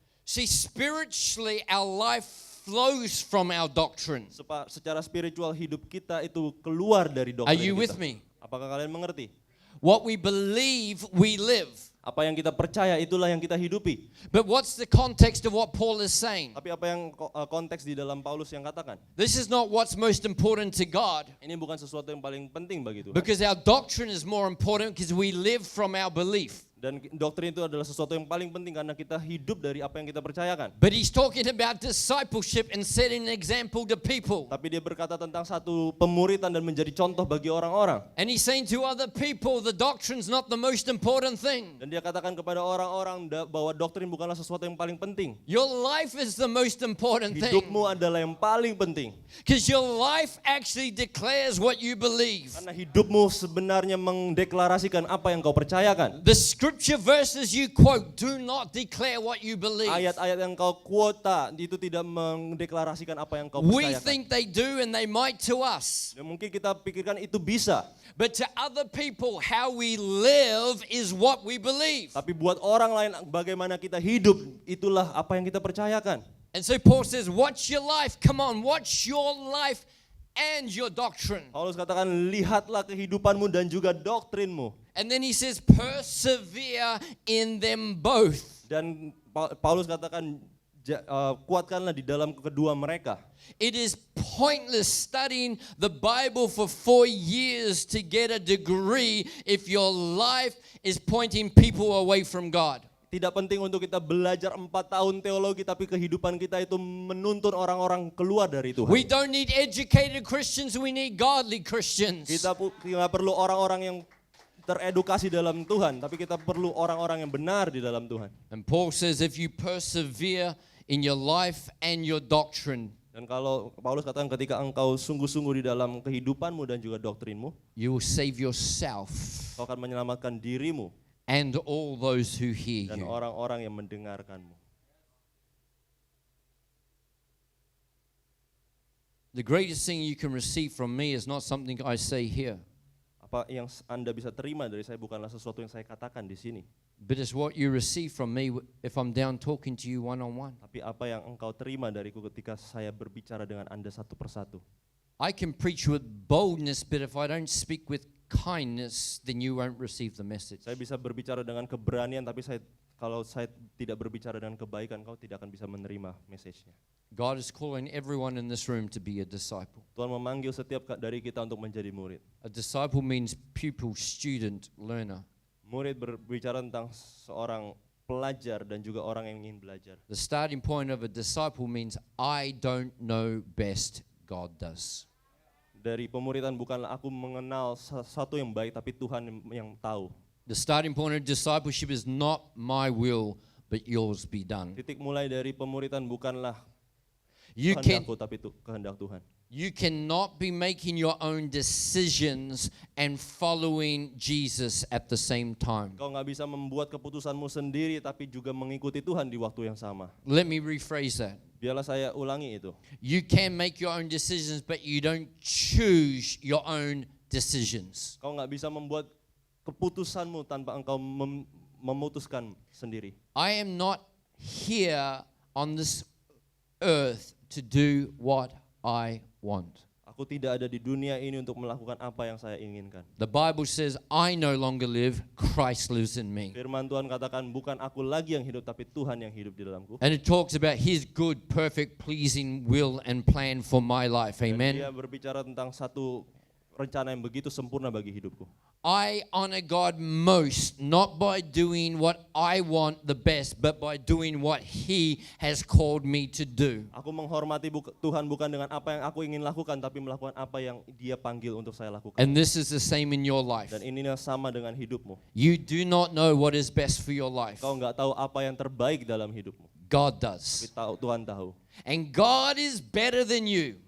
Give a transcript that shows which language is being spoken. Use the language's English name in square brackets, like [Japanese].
[English] See, spiritually our life flows from our doctrine. [Indonesian] Secara spiritual hidup kita itu keluar dari doktrin [English] Are you with [Indonesian] kita. [English] me? [Indonesian] Apakah kalian mengerti? [English] What we believe, we live. [Indonesian] Apa yang kita percaya itulah yang kita hidupi. [English] But what's the context of what Paul is saying? [Indonesian] Tapi apa yang konteks di dalam Paulus yang katakan? [English] This is not what's most important to God, [Indonesian] Ini bukan sesuatu yang paling penting bagi Tuhan. [English] because our doctrine is more important because we live from our belief. [Indonesian] Dan doktrin itu adalah sesuatu yang paling penting karena kita hidup dari apa yang kita percayakan. [English] But he's talking about discipleship and setting an example to people. [Indonesian] Tapi dia berkata tentang satu pemuritan dan menjadi contoh bagi orang-orang. [English] And he's saying to other people, the doctrine's not the most important thing. [Indonesian] Dan dia katakan kepada orang-orang bahwa doktrin bukanlah sesuatu yang paling penting. [English] Your life is the most important thing. [Indonesian] Hidupmu adalah yang paling penting. [English] Because your life actually declares what you believe. [Indonesian] Karena hidupmu sebenarnya mendeklarasikan apa yang kau percayakan. [English] The scripture verses you quote do not declare what you believe. [Indonesian] Ayat-ayat yang kau kuota itu tidak mendeklarasikan apa yang kau [English] We [Indonesian] percayakan. [English] think they do and they might to us. [Indonesian] Dan mungkin kita pikirkan itu bisa. [English] But to other people, how we live is what we believe. [Indonesian] Tapi buat orang lain bagaimana kita hidup, itulah apa yang kita percayakan. [English] And so Paul says, watch your life. Come on, watch your life and your doctrine. [Indonesian] Paulus katakan, lihatlah kehidupanmu dan juga doktrinmu. [English] And then he says, persevere in them both. [Indonesian] Dan Paulus katakan, kuatkanlah di dalam kedua mereka. [English] It is pointless studying the Bible for 4 years to get a degree if your life is pointing people away from God. [Indonesian] Tidak penting untuk kita belajar 4 tahun teologi, tapi kehidupan kita itu menuntun orang-orang keluar dari Tuhan. [English] We don't need educated Christians, we need godly Christians. [Indonesian] Kita nggak perlu orang-orang yang teredukasi dalam Tuhan, tapi kita perlu orang-orang yang benar di dalam Tuhan. [English] And Paul says if you persevere in your life and your doctrine, [Indonesian] Dan kalau Paulus katakan ketika engkau sungguh-sungguh di dalam kehidupanmu dan juga doktrinmu, [English] you will save yourself [Indonesian] kau akan menyelamatkan dirimu [English] and all those who hear [Indonesian] dan orang-orang yang mendengarkanmu. [English] The greatest thing you can receive from me is not something I say here, [Indonesian] Apa yang Anda bisa terima dari saya bukanlah sesuatu yang saya katakan di sini, [English] but it's what you receive from me if I'm down talking to you one-on-one. [Indonesian] tapi apa yang engkau terima dariku ketika saya berbicara dengan Anda satu persatu. [English] I can preach with boldness, but if I don't speak with kindness, then you won't receive the message. [Indonesian] Saya bisa berbicara dengan keberanian, tapi kalau saya tidak berbicara dengan kebaikan, kau tidak akan bisa menerima message-nya. [English] God is calling everyone in this room to be a disciple. [Indonesian] Tuhan memanggil setiap dari kita untuk menjadi murid. [English] A disciple means pupil, student, learner. [Indonesian] Murid berbicara tentang seorang pelajar dan juga orang yang ingin belajar. [English] The starting point of a disciple means I don't know best, God does. [Indonesian] Dari pemuridan bukanlah aku mengenal sesuatu yang baik, tapi Tuhan yang tahu. [English] The starting point of discipleship is not my will, but yours be done. [Indonesian] Titik mulai dari pemuridan bukanlah [English] You [Indonesian] kehendakku, tapi kehendak Tuhan. [English] cannot be making your own decisions and following Jesus at the same time. [Indonesian] Kau nggak bisa membuat keputusanmu sendiri, tapi juga mengikuti Tuhan di waktu yang sama. [English] Let me rephrase that. [Indonesian] Biarlah saya ulangi itu. [English] You can make your own decisions, but you don't choose your own decisions. [Indonesian] Kau nggak bisa membuat keputusanmu tanpa engkau memutuskan sendiri. [English] I am not here on this earth to do what I want. [Indonesian] Aku tidak ada di dunia ini untuk melakukan apa yang saya inginkan. [English] The Bible says, I no longer live, Christ lives in me. [Indonesian] Firman Tuhan katakan, bukan aku lagi yang hidup, tapi Tuhan yang hidup di dalamku. [English] And it talks about His good, perfect, pleasing will and plan for my life. [Indonesian] Dan [English] Amen. [Indonesian] dia berbicara tentang satu rencana yang begitu sempurna bagi hidupku. [English] I honor God most, not by doing what I want the best, but by doing what He has called me to do. [Indonesian] Aku menghormati Tuhan bukan dengan apa yang aku ingin lakukan, tapi melakukan apa yang Dia panggil untuk saya lakukan. [English] And this is the same in your life. [Indonesian] Dan ini sama dengan hidupmu. [English] You do not know what is best for your life. [Indonesian] Kau nggak tahu apa yang terbaik dalam hidupmu. [English] God [Indonesian] Tapi [English] does. [Indonesian] Tuhan tahu. [English] And God is better than you.